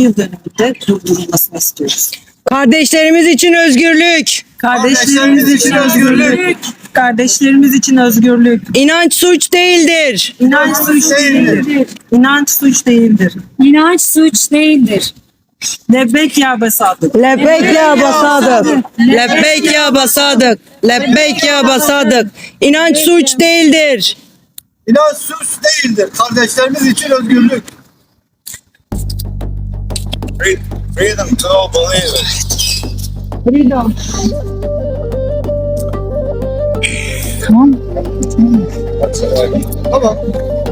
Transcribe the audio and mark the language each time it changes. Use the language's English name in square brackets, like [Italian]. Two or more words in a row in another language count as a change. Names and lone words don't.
[Turkish] yıl dönümünde durdurulmasını istiyoruz. Kardeşlerimiz için özgürlük. Kardeşlerimiz için özgürlük. Kardeşlerimiz için özgürlük. İnanç suç değildir. İnanç suç değildir. İnanç suç değildir. İnanç suç değildir. [Arabic] لبيك يا بصادق. لبيك يا بصادق. لبيك يا بصادق. لبيك يا بصادق. [Turkish] İnanç suç değildir. İnanç suç değildir. Kardeşlerimiz için özgürlük. [English] Freedom to all believers. Freedom. [Turkish] Tamam. Tamam.